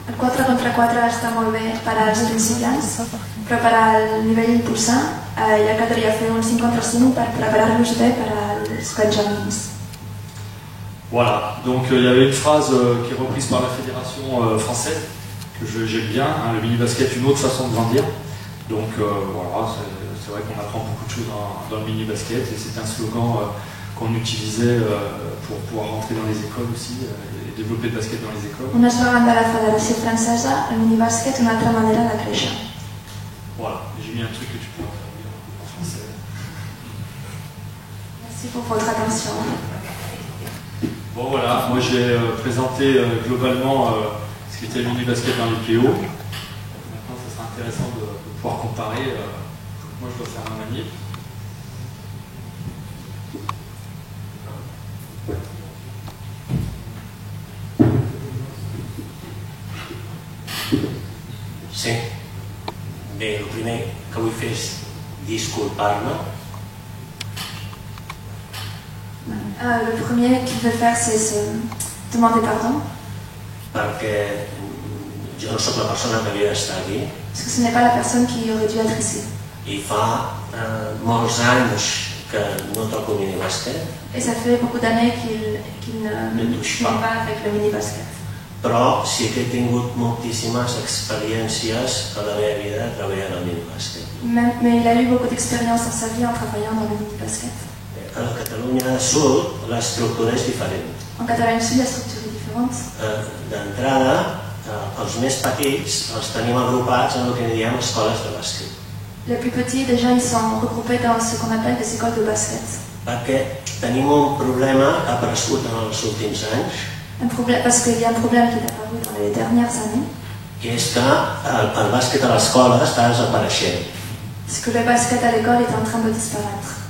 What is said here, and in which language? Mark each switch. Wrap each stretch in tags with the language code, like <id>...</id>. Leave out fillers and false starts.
<ca>El 4 contra 4 està molt bé per als principiants, però per al nivell impulsant ja caldria fer un 5 contra 5 per preparar-los bé per als benjamins.</ca> <fr>Voilà, donc il y avait une phrase qui est reprise par la fédération française, que j'aime bien, hein, le mini-basket, une autre façon de grandir. Donc voilà, c'est vrai qu'on apprend beaucoup de choses dans le mini-basket et c'est un slogan qu'on utilisait pour pouvoir rentrer dans les écoles aussi et développer le basket dans les écoles.</fr> <ca>Un eslògan de la Federació Francesa, el minibàsquet, una altra manera de créixer.</ca> <fr>Voilà, j'ai mis un truc que tu peux traduire en français. Merci pour votre attention. Bon voilà, moi j'ai présenté globalement ce qu'était le mini-basket dans les PO. Maintenant ça sera intéressant de pouvoir comparer. Moi je dois faire un manip.</fr> <ca>Sí. Bé, el primer que vull fer és disculpar-me.</ca> <fr>Le premier qu'il veut faire, c'est se demander pardon.</fr> <ca>Perquè jo no sóc la persona que havia d'estar aquí.</ca> <fr>Parce que ce n'est pas la personne qui aurait dû être ici.</fr> <ca>I fa molts anys que no toco minibàsquet.</ca> <fr>Et ça fait beaucoup d'années qu'il ne joue pas avec le mini-basket.</fr> <ca>Però sí que he tingut moltíssimes experiències a la meva vida treballant al minibàsquet.</ca> <fr>Mais il a eu beaucoup d'expérience dans sa vie en travaillant dans le mini-basket.</fr> <ca>A la Catalunya Sud l'estructura és diferent.</ca> <fr>En Catalogne Sud, la structure est différente.</fr> <ca>D'entrada, els més petits els tenim agrupats en el que en diem escoles de bàsquet.</ca> <fr>Les plus petits, déjà, ils sont regroupés dans ce qu'on appelle des écoles de basket.</fr> <ca>Perquè tenim un problema que ha aparegut en els últims anys,</ca> <fr>Parce qu'il y a un problème qui est apparu dans les dernières années,</fr> <ca>i és que el bàsquet a l'escola està desapareixent,</ca> <fr>c'est que le basket à l'école est en train de disparaître.</fr>